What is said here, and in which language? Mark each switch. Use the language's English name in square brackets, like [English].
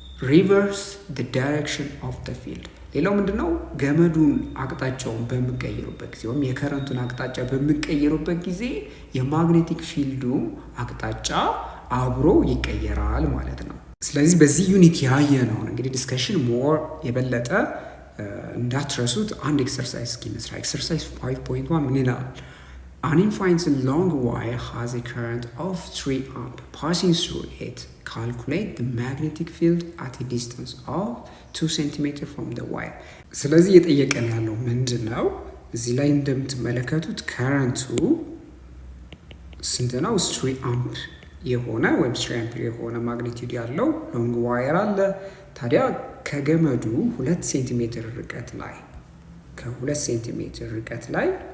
[English] reverse the direction of the field [Amharic] ሌላው ምንድነው ገመዱን አቅጣጫውን በመቀየሩበት ጊዜ ወይም የከረንቱን አቅጣጫ በመቀየሩበት ጊዜ የማግኔቲክ ፊልዱ አቅጣጫ አብሮ ይቀየራል ማለት ነው ስለዚህ በዚህ ዩኒት ያየነው እንግዲህ ዲስከሽን ሞር የበለጠ እንዳትረሱት አንድ ኤክሰርሳይዝ እስኪመስራ ኤክሰርሳይዝ 5.1 ምን ይላል [English] An infinite long wire has a current of 3 amp passing through it. Calculate the magnetic field at a distance of 2 cm from the wire. [Amharic] ስለዚህ እየጠየቀን ያለው ምንድነው እዚህ ላይ እንደምትመለከቱት ከረንቱ ስንት ነው 3 አምፕ የሆነ ወይም 3 አምፒር የሆነ ማግኒቲዩድ ያለው ሎንግ ዋየር አለ ታዲያ ከገመዱ 2 ሴንቲሜትር ርቀት ላይ ከ2 ሴንቲሜትር ርቀት ላይ